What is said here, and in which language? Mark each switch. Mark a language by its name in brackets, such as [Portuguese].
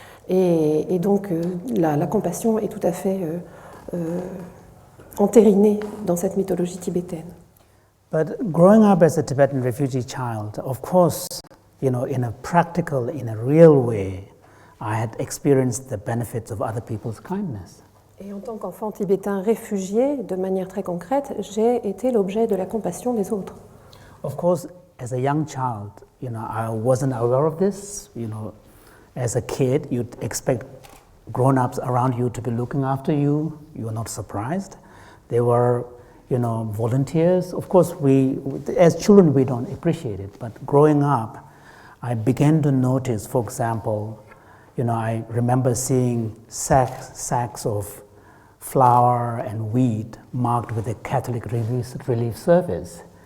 [French] Et donc la compassion est tout à fait entérinée dans cette mythologie tibétaine. [English] But growing up as a Tibetan refugee child, of course, in a practical, in a real way, I had experienced the benefits of other people's kindness. [French] Et en tant qu'enfant tibétain réfugié, de manière très concrète, j'ai été l'objet de la compassion des autres. [English] Of course, as a young child, I wasn't aware of this. As a kid, you'd expect grown-ups around you to be looking after you. You were not surprised. They were, volunteers. Of course, as children, we don't appreciate it. But growing up, I began to notice, for example, I remember seeing sacks of flour and wheat marked with a Catholic relief service.